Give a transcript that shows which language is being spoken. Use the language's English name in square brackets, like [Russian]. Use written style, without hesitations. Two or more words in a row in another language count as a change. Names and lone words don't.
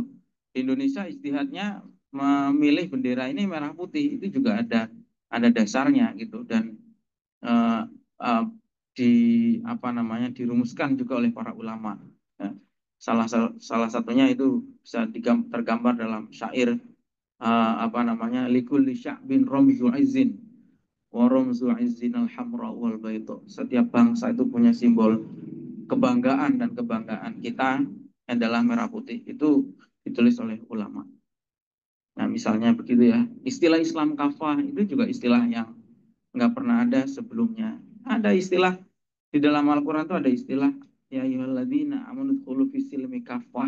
[Indonesian] Di Indonesia ijtihadnya memilih bendera ini merah putih itu juga ada dasarnya gitu dan eh, eh, di apa namanya dirumuskan juga oleh para ulama. Ya. Salah satunya itu bisa tergambar dalam syair apa namanya [Arabic] لكل شعب رمز عز ورمز عز الحمراء والبيضاء. [Indonesian] Setiap bangsa itu punya simbol kebanggaan dan kebanggaan kita adalah merah putih. Itu ditulis oleh ulama. Nah, misalnya begitu ya. Istilah Islam kafah itu juga istilah yang nggak pernah ada sebelumnya. Ada istilah di dalam Al-Quran itu ada istilah [Arabic] يا أيها الذين آمنوا ادخلوا في السلم كافة.